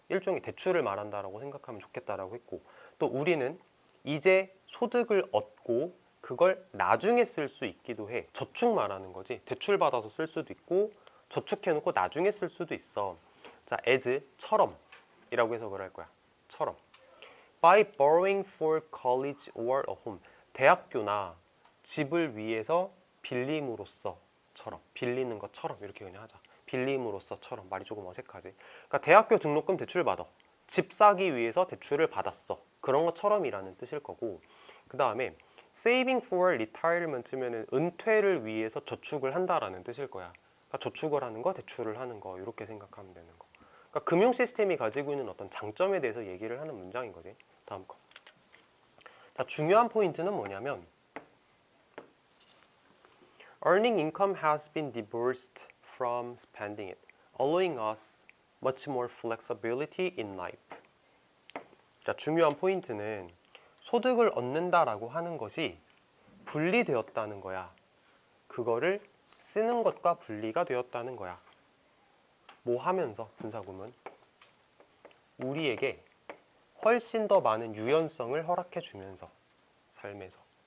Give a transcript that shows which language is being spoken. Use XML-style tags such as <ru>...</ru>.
<ko>일종의 대출을 말한다라고 생각하면 좋겠다라고 했고, 또 우리는 이제 소득을 얻고 그걸 나중에 쓸 수 있기도 해. 저축 말하는 거지. 대출 받아서 쓸 수도 있고 저축해놓고 나중에 쓸 수도 있어. 자, as처럼 이라고 해석을 할 거야. 처럼.</ko> <en>By borrowing for college or a home.</en> <ko>대학교나 집을 위해서 빌림으로써 처럼. 빌리는 것처럼 이렇게 그냥 하자. 빌림으로써처럼. 말이 조금 어색하지. 그러니까 대학교 등록금 대출 받아. 집 사기 위해서 대출을 받았어. 그런 것처럼이라는 뜻일 거고, 그 다음에</ko> <en>saving for retirement</en> <ko>면은 은퇴를 위해서 저축을 한다라는 뜻일 거야. 그러니까 저축을 하는 거, 대출을 하는 거 이렇게 생각하면 되는 거. 그러니까 금융 시스템이 가지고 있는 어떤 장점에 대해서 얘기를 하는 문장인 거지. 다음 거. 자, 중요한 포인트는 뭐냐면</ko> <en>Earning income has been divorced from spending it, allowing us much more flexibility in life.</en> <ko>자, 중요한 포인트는 소득을 얻는다라고 하는 것이 분리되었다는 거야. 그거를 쓰는 것과 분리가 되었다는 거야. 뭐 하면서? 분사구문. 우리에게 훨씬 더 많은 유연성을 허락해 주면서 삶에서.</ko>